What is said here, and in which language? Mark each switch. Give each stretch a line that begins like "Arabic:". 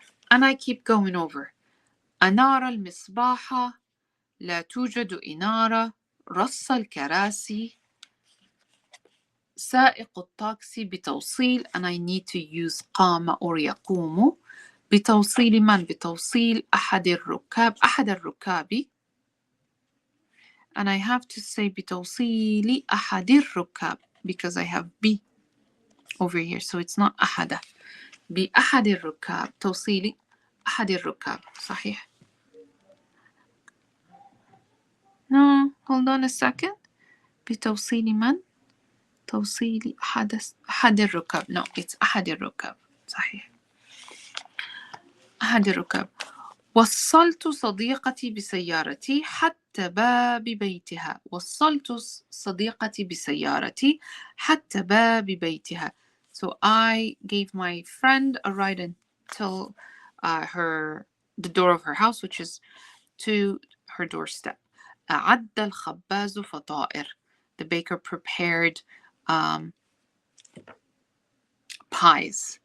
English: And I keep going over.
Arabic: أنار المصباح. لا توجد إنارة. رص الكراسي. سائق التاكسي بتوصيل,
English: and I need to use قام or يقوم.
Arabic: بتوصيل من؟ بتوصيل أحد الركاب. أحد الركاب.
English: And I have to say
Arabic: بتوصيل أحد الركاب
English: because I have B over here, so it's not أحد.
Arabic: بأحد الركاب. توصيلي أحد الركاب. صحيح.
English: No, hold on a second.
Arabic: بتوصيل من؟ توصيل أحد الركاب.
English: No, it's
Arabic: أحد الركاب. صحيح. أحد الركاب. وصلت صديقتي بسيارتي حتى باب بيتها. وصلت صديقتي بسيارتي حتى باب بيتها.
English: So I gave my friend a ride until the door of her house, which is to her doorstep.
Arabic: أعد الخباز فطائر.
English: The baker prepared pies.